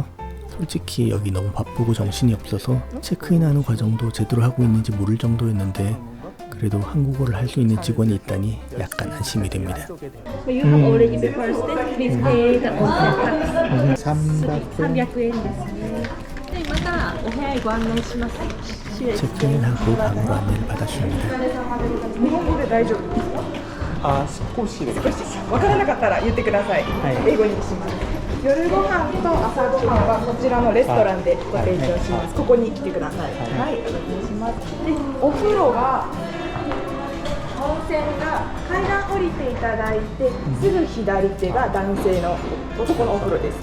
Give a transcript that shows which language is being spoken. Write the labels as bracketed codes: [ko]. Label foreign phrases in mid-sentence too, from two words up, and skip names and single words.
[ko] 솔직히 여기 너무 바쁘고 정신이 없어서 체크인하는 과정도 제대로 하고 있는지 모를 정도였는데 그래도 한국어를 할 수 있는 직원이 있다니 약간 안심이 됩니다. [en] So you have already before stayed, please pay the onsen tax. [ja] 300円ですね。で、今からお部屋へご案内します。失礼です。 [ko] 체크인하고 방으로 안내를 받았습니다. [ja] 日本語で大丈夫ですか？あ、少しで。わからなかったら言ってください。英語にします。夜ご飯と朝ごはんはこちらのレストランでご提供します。ここに来てください。はい、お願いします。で、お風呂が温泉が階段降りていただいて、すぐ左手が男性の男のお風呂です。